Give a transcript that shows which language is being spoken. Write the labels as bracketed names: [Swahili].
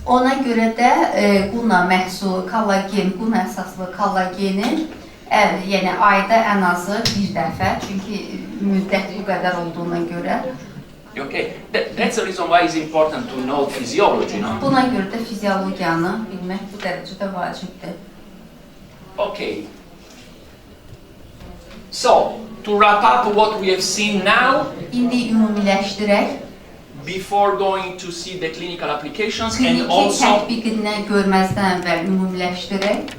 [Azerbaijani] Ona görə də Guna məhsulu, kollagen, Guna əsaslı kollageni Yəni ayda ən azı bir dəfə, çünki müddət bu qədər olduğuna görə. [English] Okay, that's the reason why it's important to know physiology, no? [Azerbaijani] Buna görə də fiziologiyanı bilmək bu dərəcədə vacibdir. [English] Okay. So, to wrap up what we have seen now, [Azerbaijani] İndi ümumiləşdirək. [English] Before going to see the clinical applications and [Azerbaijani] Kliniki [English] also [Azerbaijani] tətbiqini görməzdən əvvəl ümumiləşdirək.